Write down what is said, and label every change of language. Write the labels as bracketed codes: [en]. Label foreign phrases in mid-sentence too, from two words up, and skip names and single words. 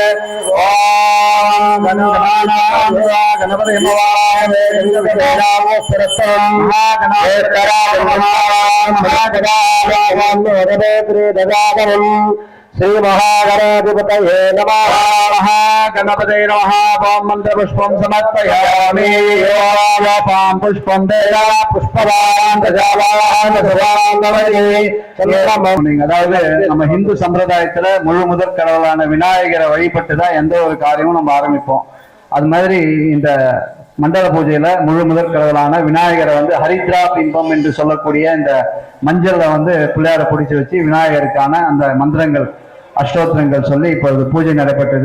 [sa] ओम गणपति नमः वेदावो सरस्वतं महागणाधिपतये श्री महागणाधिपतये नमः गणपते नमः ओम मंत्रपुष्पं समर्पयामि ओम पुष्पं देवा पुष्पवान् प्रजावान् [ta] அதாவது நம்ம இந்து சம்பிரதாயத்துல முழு முதற் கடவுளான விநாயகரை வழிபட்டு தான் எந்த ஒரு காரியமும் நம்ம ஆரம்பிப்போம். அது மாதிரி இந்த மண்டல பூஜையில முழு முதற் கடவுளான விநாயகரை வந்து ஹரித்ரா பிம்பம் என்று சொல்லக்கூடிய இந்த மஞ்சள்ல வந்து பிள்ளையாரை பிடிச்சு வச்சு விநாயகருக்கான அந்த மந்திரங்கள் அஷ்டோத்திரங்கள் சொல்லி இப்பொழுது பூஜை நடைபெற்றது.